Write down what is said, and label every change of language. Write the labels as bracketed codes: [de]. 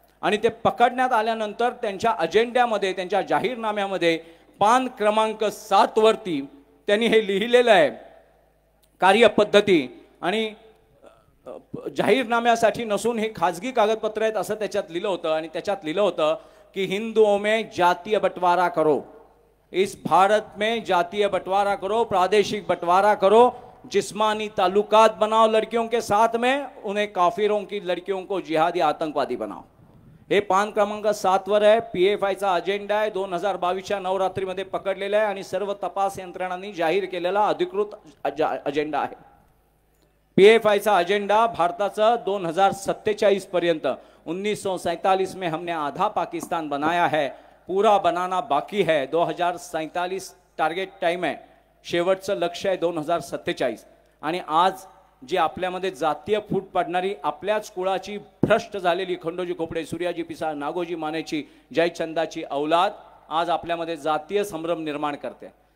[mr] आणि ते पकडण्यात आल्यानंतर त्यांच्या अजेंड्यामध्ये, त्यांच्या जाहीरनाम्यामध्ये पान क्रमांक 7 वरती त्यांनी हे लिहिलेलं आहे, कार्यपद्धती. आणि जाहीरनाम्यासाठी नसून हे खाजगी कागदपत्र आहेत असं त्याच्यात लिहिलं होतं. [hi] आणि त्याच्यात लिहिलं होतं की हिंदुओं में जातीय बंटवारा करो, इस भारत में जातीय बंटवारा करो, प्रादेशिक बंटवारा करो, जिस्मानी ताल्लुकात बनाओ लड़कियों के साथ में, उन्हें काफिरों की लड़कियों को जिहादी आतंकवादी बनाओ. [mr] हे पान क्रमांक 7 वर आहे. PFIचा अजेंडा आहे, 2022च्या नवरात्रीमध्ये पकडलेला आहे आणि सर्व तपास यंत्रणांनी जाहीर केलेला अधिकृत अजेंडा आहे. PFIचा अजेंडा भारताचा 2047 पर्यंत, [hi] 1947 में हमने आधा पाकिस्तान बनाया है, पूरा बनाना बाकी है. [mr] 2047 टार्गेट टाइम आहे, शेवटचं लक्ष्य आहे 2047. आणि आज जी आपल्यामध्ये जातीय फूट पडणारी, आपल्याच कुळाची भ्रष्ट झालेली खंडोजी खोपडे, सूर्याजी पिसाळ, नागोजी मानेची, जयचंदाची औलाद आज आपल्यामध्ये जातीय संभ्रम निर्माण करते.